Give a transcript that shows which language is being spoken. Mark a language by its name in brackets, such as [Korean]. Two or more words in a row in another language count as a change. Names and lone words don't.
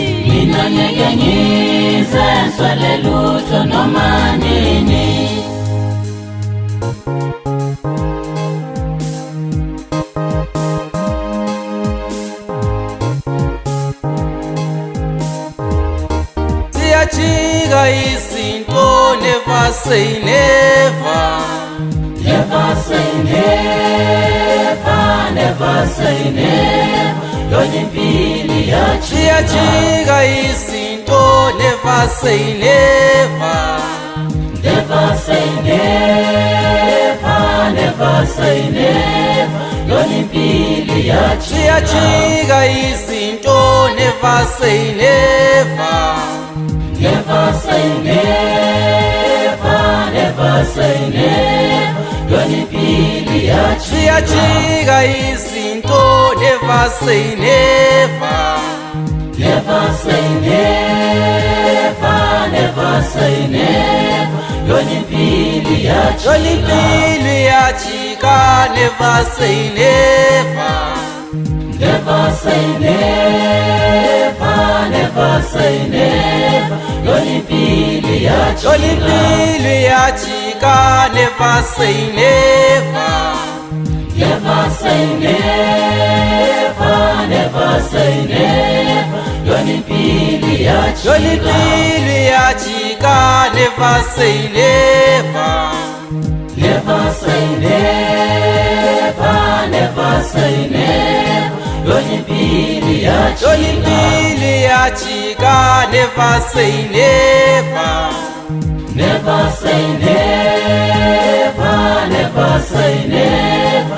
[Zulu] mina ngeke ngizeswele lutho noma nini. siyajika izinto [English] never say never. Never say never, never say never. [Zulu] Yona impilo yathi siyajika izinto [English] never say never. never say never, never say never. [Zulu] Yona impilo yathi siyajika izinto [English] never say never. never say never, never say never. [Zulu] Yona impilo yathi siyajika izinto [English] never say never. never say never, never say never. [Zulu] Yona impilo yathi yona impilo iyajika [English] never say never. never say never, never say never. [Zulu] Yona impilo yathi yona impilo iyajika [English] never say never. never say never, never say never. [Zulu] Yona impilo yathi yona impilo iyajika [English] never say never. never say never, never say never. [Zulu] Yona impilo yathi yona impilo iyajika [English] never say never. never say never, never say never.